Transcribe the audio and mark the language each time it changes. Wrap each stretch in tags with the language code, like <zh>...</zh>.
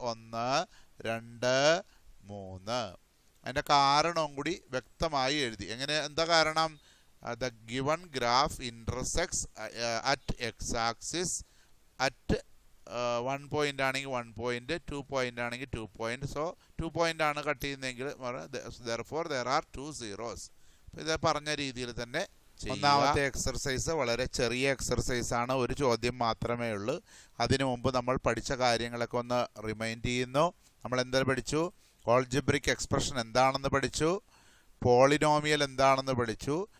<ml>1 2 3. അതിൻ്റെ കാരണവും കൂടി വ്യക്തമായി എഴുതി. എന്താ കാരണം?</ml> <en>The given graph intersects at x axis at 1 point ആണെങ്കിൽ 1 point, 2 point ആണെങ്കിൽ 2 point. So 2 point</en> <ml>ആണ് കട്ട് ചെയ്യുന്നതെങ്കിൽ</ml> <en>therefore there are 2 zeros.</en> <ml>ഇത് പറഞ്ഞ രീതിയിൽ തന്നെ ഒന്നാമത്തെ എക്സർസൈസ് വളരെ ചെറിയ എക്സർസൈസ് ആണ്. ഒരു ചോദ്യം മാത്രമേ ഉള്ളൂ. അതിനു മുമ്പ് നമ്മൾ പഠിച്ച കാര്യങ്ങളൊക്കെ ഒന്ന് റിമൈൻഡ് ചെയ്യുന്നു. നമ്മൾ എന്തെങ്കിലും പഠിച്ചു? ഓൾജിബ്രിക് എക്സ്പ്രഷൻ എന്താണെന്ന് പഠിച്ചു. പോളിനോമിയൽ എന്താണെന്ന് പഠിച്ചു.</ml>